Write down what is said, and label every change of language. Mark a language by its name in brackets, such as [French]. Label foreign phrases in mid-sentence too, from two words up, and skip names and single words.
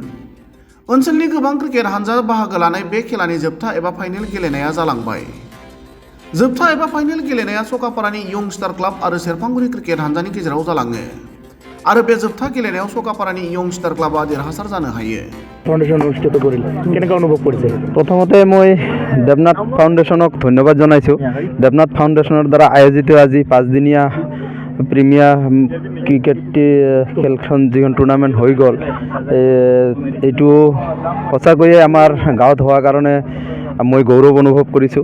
[Bodo] ओनसोलनि गोबां क्रिकेट हानजा बाहागो लानाय बे खेलानि जोबथा एबा फाइनेल गेलेनाया जालांबाय। जोबथा एबा फाइनेल गेलेनाया सकापारानि यंग स्टार क्लाब आरो सेरफांगुरि क्रिकेट हानजानि गेजेराव जालाङो आरो बे जोबथा गेलेनायाव सकापारानि यंग स्टार क्लाबा देरहासार जानो हायो। [Assamese] फाउंडेशन অনুষ্ঠিত কৰিল কেনেকৈ অনুভৱ কৰিছে? প্ৰথমতে মই দেবনাথ ফাউণ্ডেশ্যনক ধন্যবাদ জনাইছোঁ। দেবনাথ ফাউণ্ডেশ্যনৰ দ্বাৰা আয়োজিত আজি 5 দিনীয়া প্ৰিমিয়াৰ ক্ৰিকেট খেলখন যিখন টুৰ্ণামেণ্ট হৈ গ'ল, এইটো সঁচাকৈয়ে আমাৰ গাঁৱত হোৱাৰ কাৰণে মই গৌৰৱ অনুভৱ কৰিছোঁ।